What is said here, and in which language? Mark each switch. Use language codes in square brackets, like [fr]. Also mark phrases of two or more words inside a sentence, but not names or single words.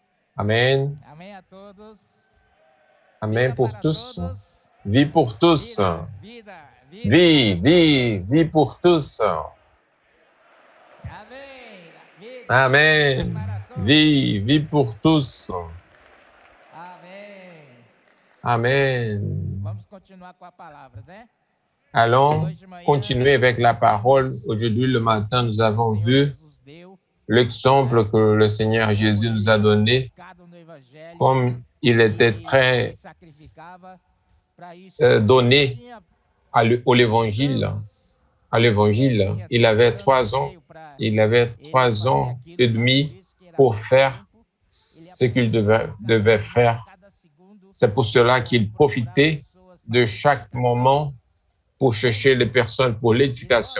[fr] Amen. [pt] Amém a todos. [fr] Amen [pt] Vida [fr] pour [pt] para [fr] tous. [pt] todos. [fr] Vie pour tous. [pt] Vida [fr] Vie, [pt] para [fr] vie, [pt] todos. [fr] vie pour tous. [pt] Amém. Vida [fr] Amen. [pt] para todos. [fr] Vie, vie pour tous. [pt] Amém. [fr] Amen. [pt] Vamos continuar com a palavra, né? [fr] Allons [pt] Hoje de manhã, [fr] continuer avec la [pt] nós [fr] parole. [pt] vimos [fr] Aujourd'hui, le matin, nous [pt] o [fr] avons [pt] Senhor [fr] vu [pt] Jesus deu [fr] l'exemple que le Seigneur Jésus nous a donné, [pt] focado no evangelho [fr] comme il était [pt] e [fr] très [pt] se sacrificava para isso. [fr] donné [pt] Tinha [fr] à l'évangile. [pt] anos, [fr] À l'évangile, il avait 3 ans. Il avait 3 ans et demi pour faire ce qu'il devait faire. C'est pour cela qu'il profitait de chaque moment pour chercher les personnes pour l'édification.